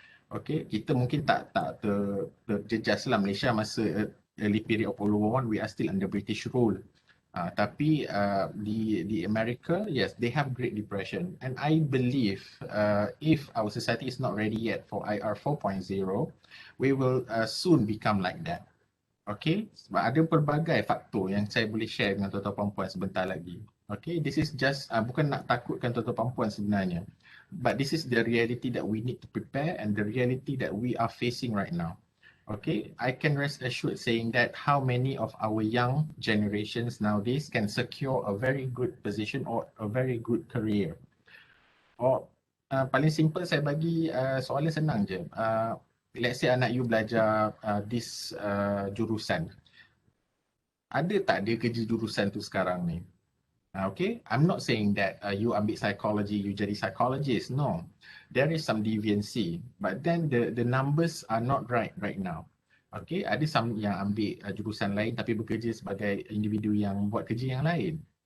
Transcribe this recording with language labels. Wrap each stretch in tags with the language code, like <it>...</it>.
<en>Okay,</en> <ms>kita mungkin tak terjejas lah</ms> <en>Malaysia masa early period of World War One, we are still under British rule.</en> <ms>Tapi di</ms> <en>America, yes, they have Great Depression, and I believe if our society is not ready yet for IR 4.0, we will soon become like that.</en> <ms>Okay, sebab ada pelbagai faktor yang saya boleh share dengan tuan-tuan perempuan sebentar lagi.</ms> <en>Okay, this is just</en> <ms>bukan nak takutkan tuan-tuan perempuan sebenarnya,</ms> <en>but this is the reality that we need to prepare and the reality that we are facing right now. Okay, I can rest assured saying that how many of our young generations nowadays can secure a very good position or a very good career.</en> <ms>Or paling simple saya bagi soalan senang je.</ms> <en>Let's say anak you belajar this jurusan.</en> <ms>Ada tak dia kerja jurusan tu sekarang ni?</ms> <en>Okay, I'm not saying that you ambil psychology, you jadi psychologist. No, there is some deviancy, but then the numbers are not right now.</en> <ms>Okay, ada some yang ambil jurusan lain tapi bekerja sebagai individu yang buat kerja yang lain.</ms>